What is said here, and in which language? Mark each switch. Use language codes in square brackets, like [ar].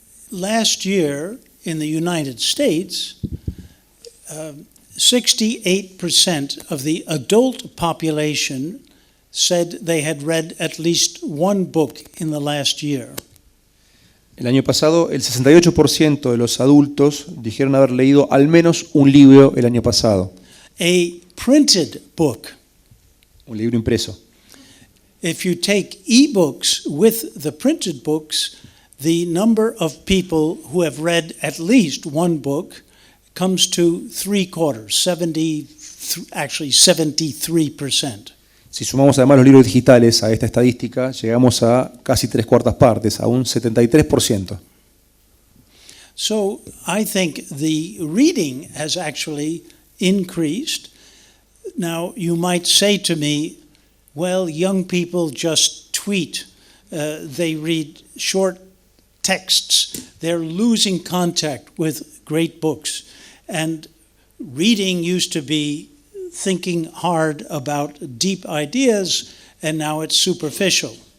[en] Last year in the United States, 68% of the adult population said they had read at least one book in the last year. [es] El año pasado, el 68% de los adultos dijeron haber leído al menos un libro el año pasado. [en] A printed book. [es] Un libro impreso. [en] If you take ebooks with the printed books, the number of people who have read at least one book comes to 3/4, actually 73%. [es] Si sumamos además los libros digitales a esta estadística, llegamos a casi 3/4 partes, a un 73%. [en] So I think the reading has actually increased. Now, you might say to me, well, young people just tweet. They read short texts. They're losing contact with great books. And reading used to be thinking hard about deep ideas, and now it's superficial.